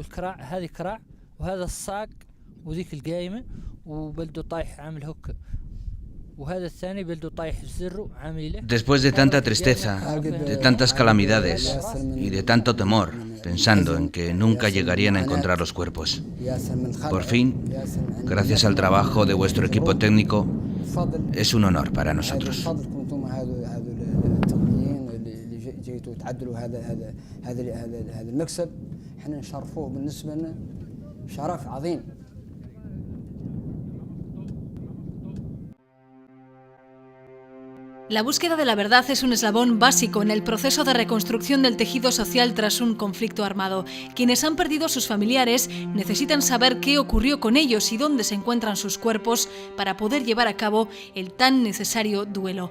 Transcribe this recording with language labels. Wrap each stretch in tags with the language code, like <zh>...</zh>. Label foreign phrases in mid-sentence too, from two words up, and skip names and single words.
<ar>الكرع، هذه كرع، وهذا الصاق وذيك القايمة وبلده طايح عامل هوك، وهذا الثاني بلده طايح الزر عامل له.</ar> <es>Después de tanta tristeza, de tantas calamidades y de tanto temor, pensando en que nunca llegarían a encontrar los cuerpos, por fin, gracias al trabajo de vuestro equipo técnico, es un honor para nosotros.</es> <ar>تعدلوا هذا المكسب احنا نشرفوه بالنسبه لنا شرف عظيم.</ar> <es>La búsqueda de la verdad es un eslabón básico en el proceso de reconstrucción del tejido social tras un conflicto armado. Quienes han perdido a sus familiares necesitan saber qué ocurrió con ellos y dónde se encuentran sus cuerpos para poder llevar a cabo el tan necesario duelo.</es>